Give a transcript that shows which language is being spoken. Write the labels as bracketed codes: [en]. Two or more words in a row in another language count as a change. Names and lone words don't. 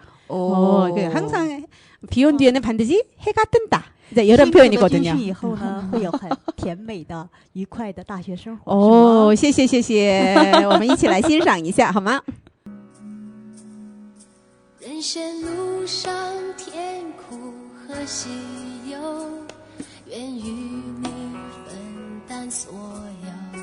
[ko] 항상 비 온 뒤에는 반드시 해가 뜬다. 이제 이런 표현이거든요. [zh] 以后呢，会有很甜美的、愉快的大学生活。谢谢谢谢，我们一起来欣赏一下好吗？人生路上甜苦和喜忧，愿与你分担所有。